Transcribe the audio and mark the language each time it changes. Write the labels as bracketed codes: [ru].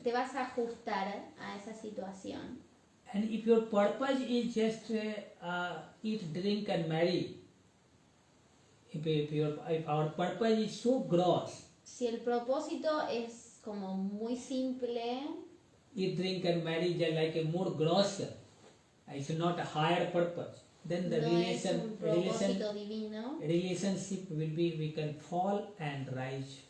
[es] te vas a ajustar a esa situación. [en] and if your purpose is just eat, drink and marry, if our purpose is so gross, [es] Si el propósito es como muy simple, [en] eat, drink and marry just like a more gross, it's not a higher purpose, then the [es] no es un propósito divino, [en] relationship will be, we can fall and rise.